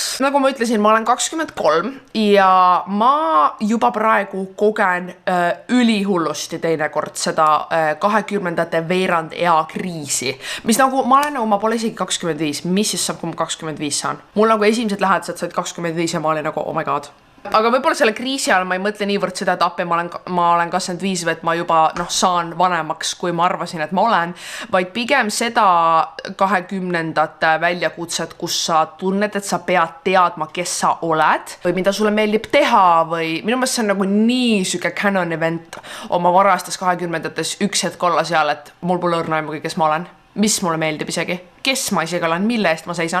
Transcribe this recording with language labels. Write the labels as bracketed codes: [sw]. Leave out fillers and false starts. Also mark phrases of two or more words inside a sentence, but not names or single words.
[et] Nagu ma ütlesin, ma olen 23 ja ma juba praegu kogen ülihullusti teinekord seda 20. veerand ea kriisi, mis nagu ma pole isegi 25, mis siis saab, kui ma 25 saan. Mul nagu esimesed lähedased said 25 ja ma olin nagu, [en] oh my god. [et] aga võib-olla selle kriisi ajal ma ei mõtle niivõrd seda, et appi ma olen 25 või et ma juba saan vanemaks, kui ma arvasin, et ma olen, vaid pigem seda 20-ndate väljakutset, kus sa tunned, et sa pead teadma, kes sa oled või mida sulle meeldib teha või minu meelest see on nagu nii süke [en] canon event [et] oma varastes 20-ndates üks hetk olla seal, et mul pole õrna aimugi, kes ma olen, mis mulle meeldib isegi, kes ma isegi olen, mille eest ma seisan.